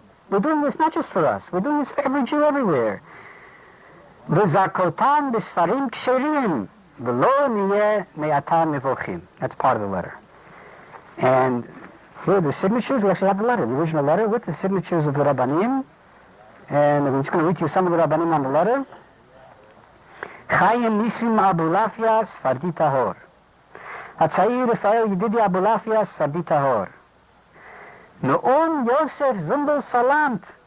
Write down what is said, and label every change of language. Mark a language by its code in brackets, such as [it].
[en] We're doing this not just for us, we're doing this for every Jew everywhere. [he] וזכותם בספרים כשרים, ולא נהיה מעתה מבוכים. [en] That's part of the letter. And here are the signatures. We actually have the letter, the original letter, with the signatures of the Rabbanim. And I'm just going to read you some of the Rabbanim on the letter. Chaim Nisim Abulafia Sfardi Tahor. Hatzair Rafael Yedidi Abulafia Sfardi Tahor. Noam Yosef Zundel Salant.